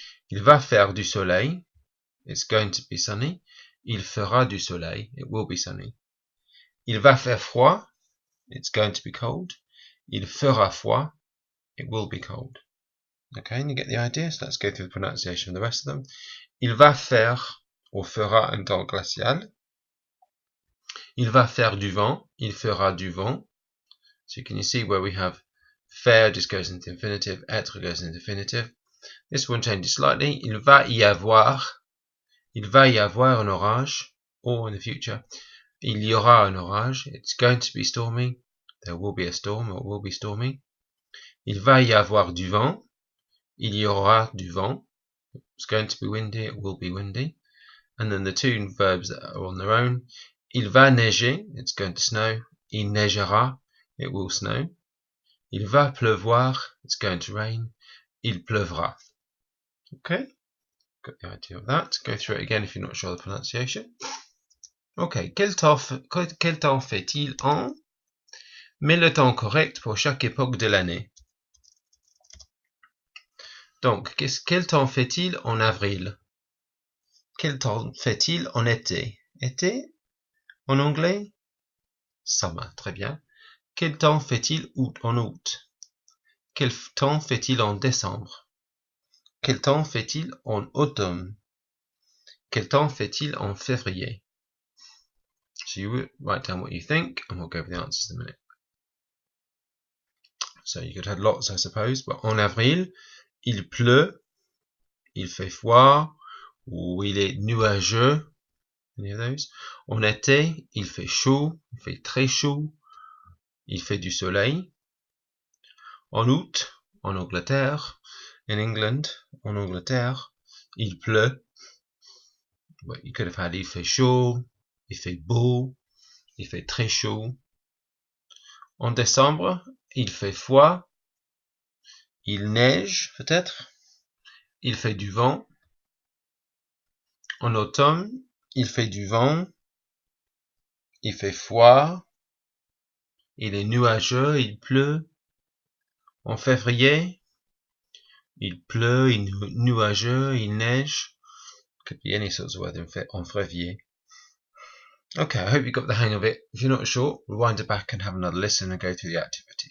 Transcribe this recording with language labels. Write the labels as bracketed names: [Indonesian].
[French] Il va faire du soleil. [English] It's going to be sunny. [French] Il fera du soleil. [English] It will be sunny. [French] Il va faire froid. [English] It's going to be cold. [French] Il fera froid. [English] It will be cold. Okay, and you get the idea? So let's go through the pronunciation of the rest of them. [French] Il va faire, or fera un temps glacial. Il va faire du vent. [English] Il fera du vent. So can you see where we have faire just goes into infinitive, être goes into infinitive. This one changes slightly. [French] Il va y avoir un orage, [English] or in the future, [French] il y aura un orage. [English] It's going to be stormy. There will be a storm, or it will be stormy. [French] Il va y avoir du vent. Il y aura du vent. [English] It's going to be windy. [French] It will be windy. [English] And then the two verbs that are on their own. [French] Il va neiger. [English] It's going to snow. [French] Il neigera. [English] It will snow. [French] Il va pleuvoir. [English] It's going to rain. [French] Il pleuvra. [English] Okay, got the idea of that. Go through it again if you're not sure of the pronunciation. [French] Okay, quel temps fait-il en? Mets le temps correct pour chaque époque de l'année. Donc, quel temps fait-il en avril? Quel temps fait-il en été? Été? En anglais, summer, très bien. Quel temps fait-il en août? Quel temps fait-il en décembre? Quel temps fait-il en automne? Quel temps fait-il en février? [English] So you write down what you think, and we'll go over the answers in a minute. So you could have lots, I suppose, but [French] en avril, il pleut, il fait froid, ou il est nuageux. [English] Any of those? [French] En été, il fait chaud, il fait très chaud, il fait du soleil. En août, en Angleterre, [English] in England, [French] en Angleterre, il pleut. [English] But you could have had [French] il fait chaud, il fait beau, il fait très chaud. En décembre, il fait froid, il neige peut-être, il fait du vent. En automne, il fait du vent, il fait froid, il est nuageux, il pleut. En février, il pleut, il est nuageux, il neige. [English] Could be any sorts of weather [French] en février. [English] Okay, I hope you got the hang of it. If you're not sure, rewind it back and have another listen and go through the active